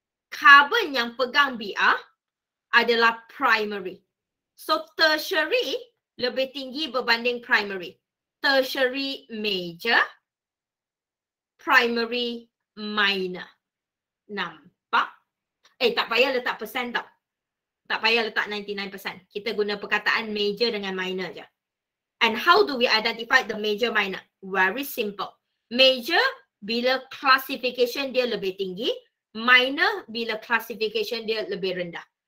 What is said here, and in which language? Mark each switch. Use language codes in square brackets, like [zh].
[ms] Carbon yang pegang Br adalah primary. So, tertiary lebih tinggi berbanding primary. Tertiary major, primary minor. Nampak? Tak payah letak persen tau. Tak payah letak 99%. Kita guna perkataan major dengan minor je. [en] And how do we identify the major minor? Very simple. [ms] Major bila classification dia lebih tinggi, minor bila classification dia lebih rendah.